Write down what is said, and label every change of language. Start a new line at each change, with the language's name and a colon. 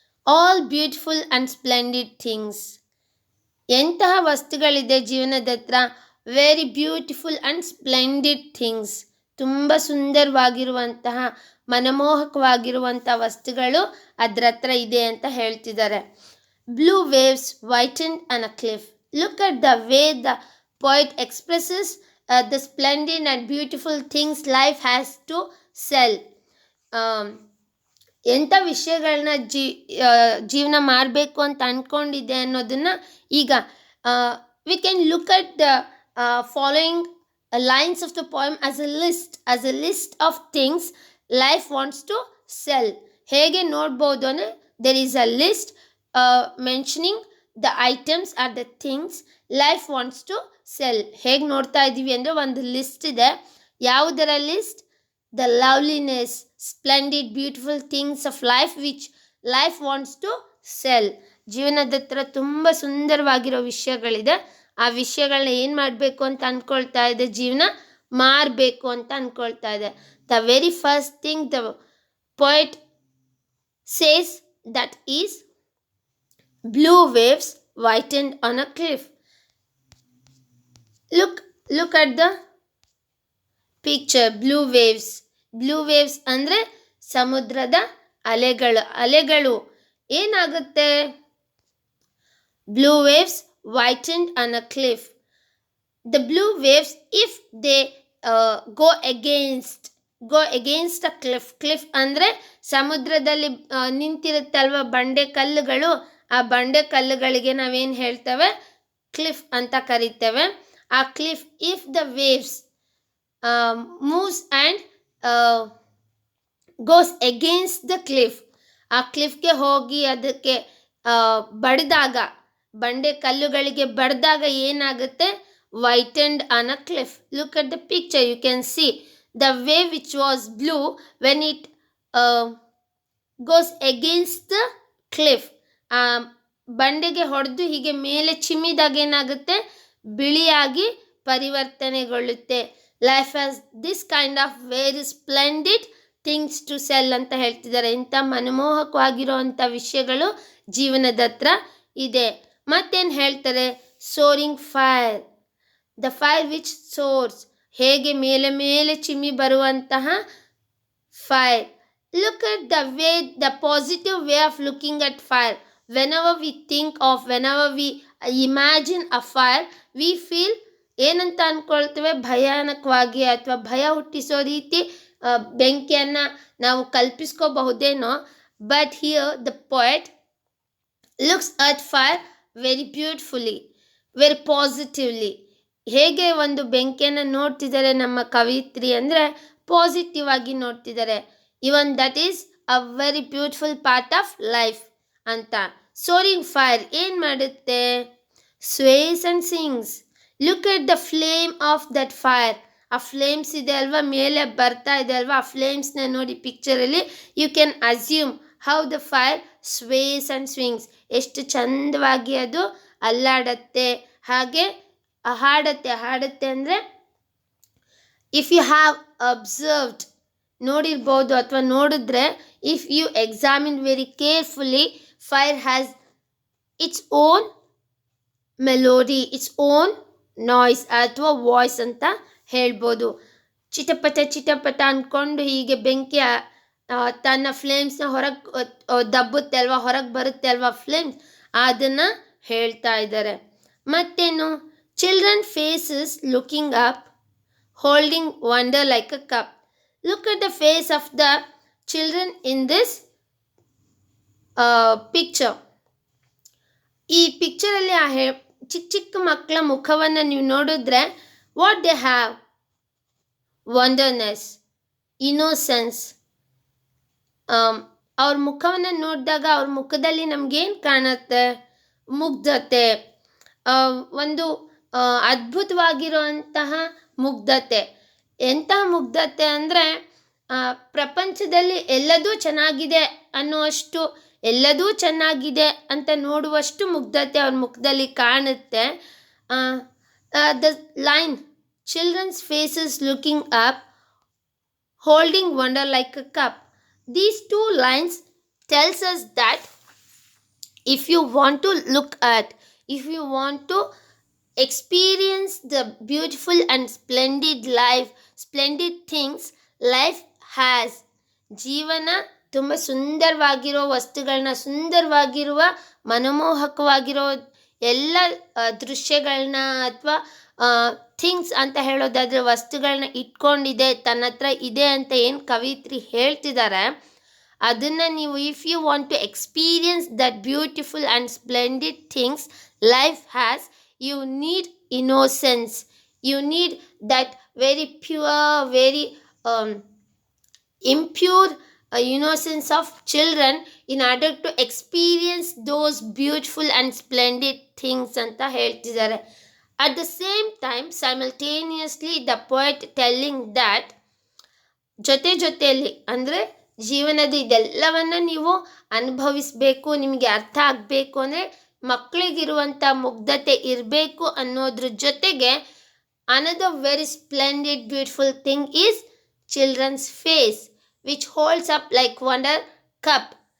English: All beautiful and splendid things.
Kannada: ಎಂತಹ ವಸ್ತುಗಳಿದೆ ಜೀವನದ ಹತ್ರ?
English: Very beautiful and splendid things.
Kannada: ತುಂಬ ಸುಂದರವಾಗಿರುವಂತಹ, ಮನಮೋಹಕವಾಗಿರುವಂಥ ವಸ್ತುಗಳು ಅದರ ಹತ್ರ ಇದೆ ಅಂತ ಹೇಳ್ತಿದ್ದಾರೆ.
English: Blue waves whitened on a cliff. Look at the way the poet expresses the splendid and beautiful things life has to sell.
Kannada: ಎಂಥ ವಿಷಯಗಳನ್ನ ಜೀವನ ಮಾಡಬೇಕು ಅಂತ ಅಂದ್ಕೊಂಡಿದೆ ಅನ್ನೋದನ್ನು ಈಗ
English: We can look at the following lines of the poem as a list of things life wants to sell.
Kannada: ಹೇಗೆ ನೋಡ್ಬೋದು ಅಂದರೆ,
English: there is a list mentioning the items or the things life wants to sell.
Kannada: ಹೇಗೆ ನೋಡ್ತಾ ಇದ್ದೀವಿ ಅಂದರೆ ಒಂದು list ಇದೆ. ಯಾವುದರ list?
English: the loveliness, splendid, beautiful things of life which life wants to sell.
Kannada: ಜೀವನದ ಹತ್ರ ತುಂಬ ಸುಂದರವಾಗಿರೋ ವಿಷಯಗಳಿದೆ. ಆ ವಿಷಯಗಳನ್ನ ಏನು ಮಾಡಬೇಕು ಅಂತ ಅಂದ್ಕೊಳ್ತಾ ಇದೆ? ಜೀವನ ಮಾರಬೇಕು ಅಂತ ಅಂದ್ಕೊಳ್ತಾ ಇದೆ.
English: The very first thing the poet says that is blue waves whitened on a cliff. Look at the picture. Blue waves. Blue waves
Kannada: ಅಂದರೆ ಸಮುದ್ರದ ಅಲೆಗಳು ಏನಾಗುತ್ತೆ?
English: Blue waves whitened on a cliff. The blue waves, if they go against a cliff
Kannada: ಅಂದರೆ ಸಮುದ್ರದಲ್ಲಿ ನಿಂತಿರುತ್ತಲ್ವ ಬಂಡೆ ಕಲ್ಲುಗಳು, ಆ ಬಂಡೆ ಕಲ್ಲುಗಳಿಗೆ ನಾವೇನು ಹೇಳ್ತೇವೆ? ಕ್ಲಿಫ್ ಅಂತ ಕರಿತೇವೆ. ಆ cliff,
English: if the waves moves and goes against the cliff,
Kannada: ಆ ಕ್ಲಿಫ್ಗೆ ಹೋಗಿ ಅದಕ್ಕೆ ಬಡಿದಾಗ, ಬಂಡೆ ಕಲ್ಲುಗಳಿಗೆ ಬಡಿದಾಗ ಏನಾಗುತ್ತೆ?
English: whitened on a cliff. Look at the picture. You can see the wave which was blue, when it goes against the cliff,
Kannada: ಬಂಡೆಗೆ ಹೊಡೆದು ಹೀಗೆ ಮೇಲೆ ಚಿಮ್ಮಿದಾಗ ಏನಾಗುತ್ತೆ? ಬಿಳಿಯಾಗಿ ಪರಿವರ್ತನೆಗೊಳ್ಳುತ್ತೆ.
English: life has this kind of very splendid things to sell
Kannada: ಅಂತ ಹೇಳ್ತಿದ್ದಾರೆ. ಇಂಥ ಮನಮೋಹಕವಾಗಿರೋ ಅಂಥ ವಿಷಯಗಳು ಜೀವನದ ಹತ್ರ ಇದೆ. ಮತ್ತೇನು ಹೇಳ್ತಾರೆ?
English: soaring fire, the fire which soars,
Kannada: ಹೇಗೆ ಮೇಲೆ ಮೇಲೆ ಚಿಮ್ಮಿ ಬರುವಂತಹ
English: Fire. Look at the way, the positive way of looking at fire. Whenever we think of, whenever we imagine a fire, we feel
Kannada: ಏನಂತ ಅಂದ್ಕೊಳ್ತೇವೆ? ಭಯಾನಕವಾಗಿ ಅಥವಾ ಭಯ ಹುಟ್ಟಿಸೋ ರೀತಿ ಬೆಂಕಿಯನ್ನು ನಾವು ಕಲ್ಪಿಸ್ಕೋಬಹುದೇನೋ.
English: But here the poet looks at fire very beautifully, very positively.
Kannada: ಹೇಗೆ ಒಂದು ಬೆಂಕಿಯನ್ನು ನೋಡ್ತಿದ್ದಾರೆ ನಮ್ಮ ಕವಿತ್ರಿ ಅಂದರೆ ಪಾಸಿಟಿವ್ ಆಗಿ ನೋಡ್ತಿದ್ದಾರೆ.
English: even that is a very beautiful part of life
Kannada: ಅಂತ.
English: soaring fire
Kannada: ಏನು ಮಾಡುತ್ತೆ?
English: Sways and sings. Look at the flame of that fire.
Kannada: ಆ ಫ್ಲೇಮ್ಸ್ ಇದೆ ಅಲ್ವಾ, ಮೇಲೆ ಬರ್ತಾ ಇದೆ ಅಲ್ವಾ, ಆ ಫ್ಲೇಮ್ಸ್ನ ನೋಡಿ ಪಿಕ್ಚರಲ್ಲಿ.
English: You can assume how the fire sways and swings.
Kannada: ಎಷ್ಟು ಚಂದವಾಗಿ ಅದು ಅಲ್ಲಾಡತ್ತೆ, ಹಾಗೆ ಹಾಡತ್ತೆ ಅಂದರೆ
English: if you have observed,
Kannada: ನೋಡಿರ್ಬೋದು ಅಥವಾ ನೋಡಿದ್ರೆ,
English: if you examine very carefully, fire has its own melody, its own noise
Kannada: ಅಥವಾ ವಾಯ್ಸ್ ಅಂತ ಹೇಳ್ಬೋದು. ಚಿಟಪಟ ಚಿಟಪಟ ಅಂದ್ಕೊಂಡು ಹೀಗೆ ಬೆಂಕಿ ತನ್ನ ಫ್ಲೇಮ್ಸ್ನ ಹೊರಗೆ ದಬ್ಬುತ್ತೆ ಅಲ್ವಾ, ಹೊರಗೆ ಬರುತ್ತೆ ಅಲ್ವಾ ಫ್ಲೇಮ್ಸ್, ಅದನ್ನು ಹೇಳ್ತಾ ಇದ್ದಾರೆ. ಮತ್ತೇನು?
English: Children faces looking up holding wonder like a cup. Look at the face of the children in this picture.
Kannada: ಈ ಪಿಕ್ಚರಲ್ಲಿ ಚಿಕ್ಕ ಚಿಕ್ಕ ಮಕ್ಕಳ ಮುಖವನ್ನು ನೀವು ನೋಡಿದ್ರೆ,
English: What they have? Wonderness, innocence.
Kannada: ಅವ್ರ ಮುಖವನ್ನು ನೋಡಿದಾಗ ಅವ್ರ ಮುಖದಲ್ಲಿ ನಮಗೇನು ಕಾಣುತ್ತೆ? ಮುಗ್ಧತೆ, ಒಂದು ಅದ್ಭುತವಾಗಿರುವಂತಹ ಮುಗ್ಧತೆ. ಎಂತಹ ಮುಗ್ಧತೆ ಅಂದರೆ, ಪ್ರಪಂಚದಲ್ಲಿ ಎಲ್ಲದೂ ಚೆನ್ನಾಗಿದೆ ಅನ್ನುವಷ್ಟು, ಎಲ್ಲದೂ ಚೆನ್ನಾಗಿದೆ ಅಂತ ನೋಡುವಷ್ಟು ಮುಗ್ಧತೆ ಅವ್ರ ಮುಖದಲ್ಲಿ ಕಾಣುತ್ತೆ.
English: The line children's faces looking up holding wonder like a cup. These two lines tells us that if you want to look at, if you want to experience the beautiful and splendid life, splendid things life has,
Kannada: ಜೀವನ ತುಂಬ ಸುಂದರವಾಗಿರೋ ವಸ್ತುಗಳನ್ನ, ಸುಂದರವಾಗಿರುವ ಮನಮೋಹಕವಾಗಿರೋ ಎಲ್ಲ ದೃಶ್ಯಗಳನ್ನ ಅಥವಾ things ಅಂತ ಹೇಳೋದಾದರೆ ವಸ್ತುಗಳನ್ನ ಇಟ್ಕೊಂಡಿದೆ, ತನ್ನ ಹತ್ರ ಇದೆ ಅಂತ ಏನು ಕವಿತ್ರಿ ಹೇಳ್ತಿದ್ದಾರೆ, ಅದನ್ನು ನೀವು
English: if you want to experience that beautiful and splendid things life has, you need innocence, you need that very pure, very impure innocence of children in order to experience those beautiful and splendid things
Kannada: anta heltidare.
English: At the same time, simultaneously the poet telling that
Kannada: ಜೊತೆಯಲ್ಲಿ ಅಂದರೆ ಜೀವನದ ಇದೆಲ್ಲವನ್ನು ನೀವು ಅನುಭವಿಸಬೇಕು, ನಿಮಗೆ ಅರ್ಥ ಆಗಬೇಕು ಅಂದರೆ ಮಕ್ಕಳಿಗಿರುವಂಥ ಮುಗ್ಧತೆ ಇರಬೇಕು ಅನ್ನೋದ್ರ ಜೊತೆಗೆ,
English: Another very splendid beautiful thing is children's face which holds up like wonder cup.